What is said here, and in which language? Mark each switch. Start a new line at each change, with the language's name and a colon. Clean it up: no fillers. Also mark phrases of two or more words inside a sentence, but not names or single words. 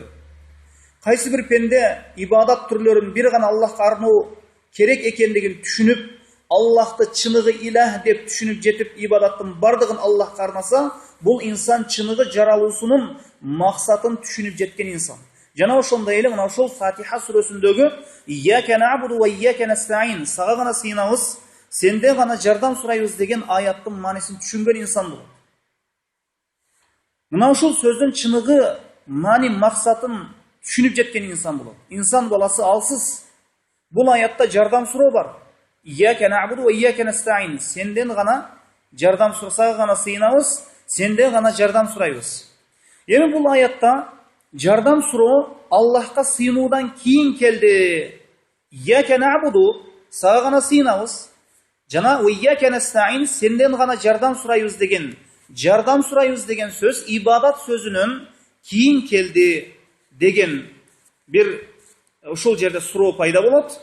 Kyrgyz: Кайсы бир пенде ибадат түрлөрүн бир гана Аллахка арноо керек экендигин түшүнүп, Аллахты чыныгы илах деп түшүнүп жетип, ибадаттын бардыгын Аллахка арнаса, бул инсан чыныгы жаралуусунун максатын түшүнүп жеткен инсан. Жана ошондой эле мына ошол Фатиха сүрөсүндөгү
Arabic: "إياك نعبد وإياك نستعين",
Kyrgyz: сага гана сыйынабыз, сенден гана жардам сурайбыз деген аяттын маанисин түшүнгөн инсан болот. Мына ошол сөздүн чыныгы маани максатын түшүнүп жеткен инсан болот. Инсан баласы алсыз. Бул аятта жардам суроо бар.
Arabic: إياك نعبد وإياك نستعين.
Kyrgyz: Сенден гана жардам сурасага гана сыйынабыз, сенден гана жардам сурайбыз. Эми бул аятта жардам суроо Аллахка сыйынуудан кийин келди.
Arabic: إياك نعبد,
Kyrgyz: сага гана сыйынабыз. Жана
Arabic: وإياك نستعين,
Kyrgyz: сенден гана жардам сурайбыз деген, жардам сурайбыз деген сөз ибадат сөзүнөн кийин келди деген бир ушул жерде суроо пайда болот.